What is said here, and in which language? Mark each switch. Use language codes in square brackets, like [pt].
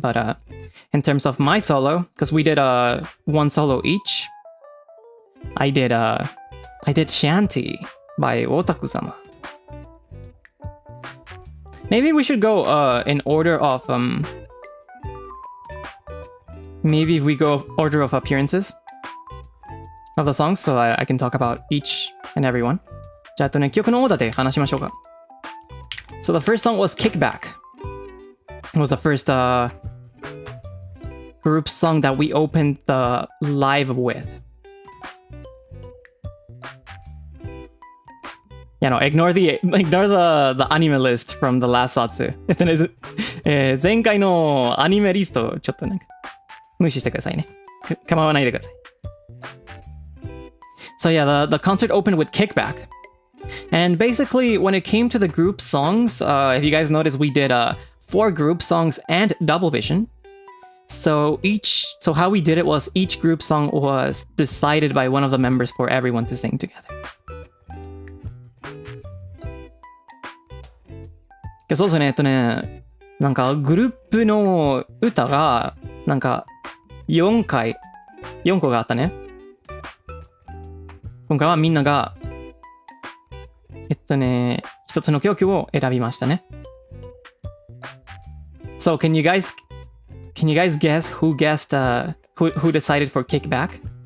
[en] But in terms of my solo, because we did one solo each, I did Shanty by Otaku-sama. Maybe we should go in order of maybe we go order of appearances of the songs, so I can talk about each and every one. [ja] じゃあ曲のオーダーで話しましょうか。 [en] So the first song was Kickback. It was the first group song that we opened the live with. Yeah, no, ignore the anime list from the last Zatsu. [ja] 前回のアニメリストちょっとなんか無視してくださいね。構わないでください。 [en] So yeah, the concert opened with Kickback. And basically, when it came to the group songs, if you guys noticed, we did 4 group songs and double vision. So how we did it was each group song was decided by one of the members for everyone to sing together. [ja] そうですね、なんかグループの歌がなんか4個があったね。今回はみんなが一つの曲を選びましたね。 [en] So can you guys guess who guessed who decided for Kickback?